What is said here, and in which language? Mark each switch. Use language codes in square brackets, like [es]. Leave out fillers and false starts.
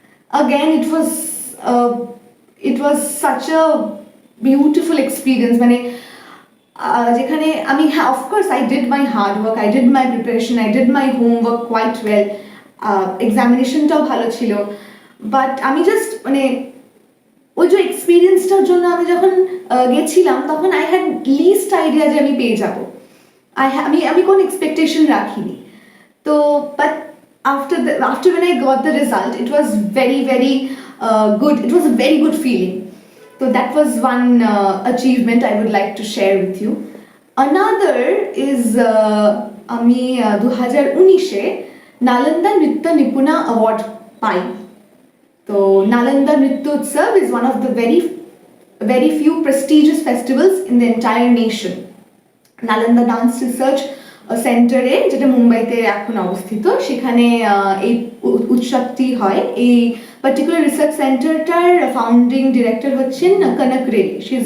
[en] again it was such a beautiful experience, [bn] মানে যেখানে আমি, হ্যাঁ [en] of course I did my hard work, I did my preparation, I did my homework quite well, [bn] এক্সামিনেশনটাও ভালো ছিল, but আমি just মানে ওই যে এক্সপিরিয়েন্সটার জন্য আমি যখন গেছিলাম তখন [en] I had least idea [bn] যে আমি পেয়ে যাবো, আমি কোনো এক্সপেকটেশন রাখিনি। [en] তো but after when I got the result, it was very good, it was a very good feeling. So that was one achievement I would like to share with you. Another is [bn] আমি 2019-এ নালন্দা নৃত্য নিপুণা award পাই। [en] তো Nalanda Nritya Utsav is one of the very few prestigious festivals in the entire nation. Nalanda Dance Research [bn] সেন্টারে, যেটা মুম্বাইতে এখন অবস্থিত, সেখানে এই উৎসবটি হয়। এই পার্টিকুলার রিসার্চ সেন্টারটার ফাউন্ডিং ডিরেক্টর হচ্ছেন কনক রেড্ডি।